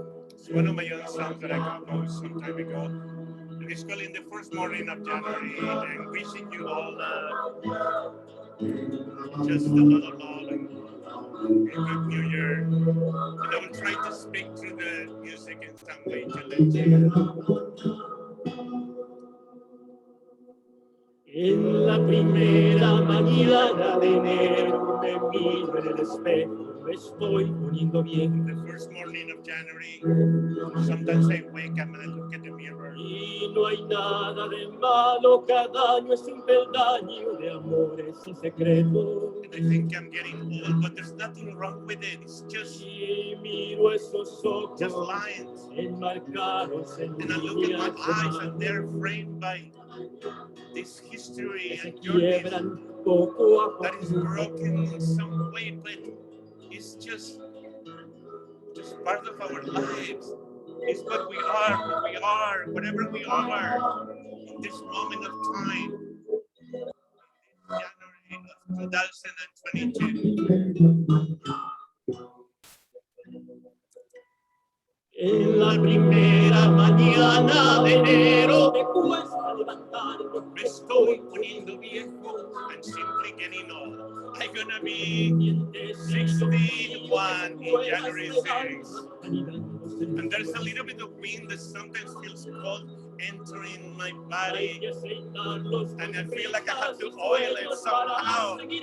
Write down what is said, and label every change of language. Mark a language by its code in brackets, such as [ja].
[en] It's one of my own songs that I composed some time ago. And it's called In the First Morning of January, and wishing you all just a lot of love and a good New Year. And I will try to speak through the music in some way to let you. [es] En la primera mañana de enero me miro en el espejo, me estoy poniendo bien. [en] The first morning of January, sometimes I wake up and I look at the mirror. [es] Y no hay nada de malo, cada año es un peldaño de amores y secretos. [en] And I think I'm getting old, but there's nothing wrong with it. It's just, [es] y miro esos ojos, [en] just lines [es] enmarcados en mi. [en] And I look at my eyes and they're framed by this history and journey that is broken in some way, but it's just part of our lives. It's what we are, whatever we are in this moment of time, January of 2022. [es] En la primera mañana de enero me cuesta levantarme, me estoy poniendo viejo, [en] I'm simply getting old. I'm gonna be 61 in January 6th. And there's a little bit of wind that sometimes feels cold entering my body, and I feel like I have to oil it somehow.